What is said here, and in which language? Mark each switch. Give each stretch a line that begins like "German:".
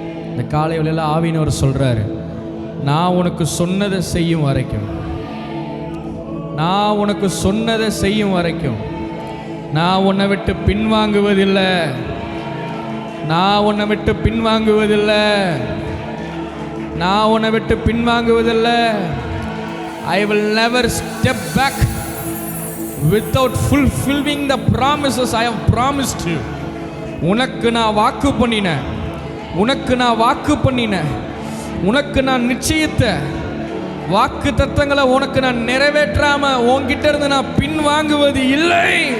Tamil: இந்த காலை வேளையில ஆவியானவர் சொல்றாரு, நான் உனக்கு சொன்னதை செய்யும் வரைக்கும், நான் உனக்கு சொன்னதை செய்யும் வரைக்கும் நான் உன்னை விட்டு பின்வாங்குவதில்லை, நான் உன்னை விட்டு பின்வாங்குவதில்லை, நான் உன்னை விட்டு பின்வாங்குவதில்லை.
English: I will never step back without fulfilling the promises I have promised you.
Tamil: உனக்கு நான் வாக்கு பண்ணினேன், உனக்கு நான் வாக்கு பண்ணினேன், உனக்கு நான் நிச்சயித்த வாக்கு தத்தங்களை உனக்கு நான் நிறைவேற்றாம உன்கிட்ட இருந்து நான் பின்வாங்குவது இல்லை.